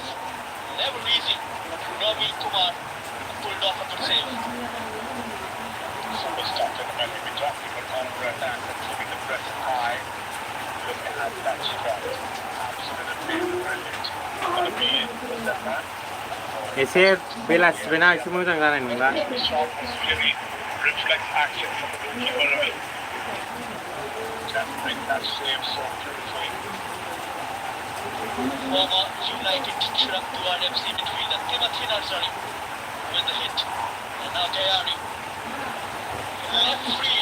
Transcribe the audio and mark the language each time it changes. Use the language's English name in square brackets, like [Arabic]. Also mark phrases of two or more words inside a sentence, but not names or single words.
[English] Never easy. Ravi Kumar pulled off a good save. Super stuff in the middle. We're talking about counter-attack and keeping the press high. Look at that shot. Absolutely brilliant. Gonna be in with that man. [Bodo] एसे बेलासिबोना एसे मोजां जानाय नंला [English] The shot was really reflex action from the goalkeeper. Ravi. Just bring that save so beautifully. Former United Chirag Durand FC midfielder Timothy Narsari with the hit. And now Gayari. Left free.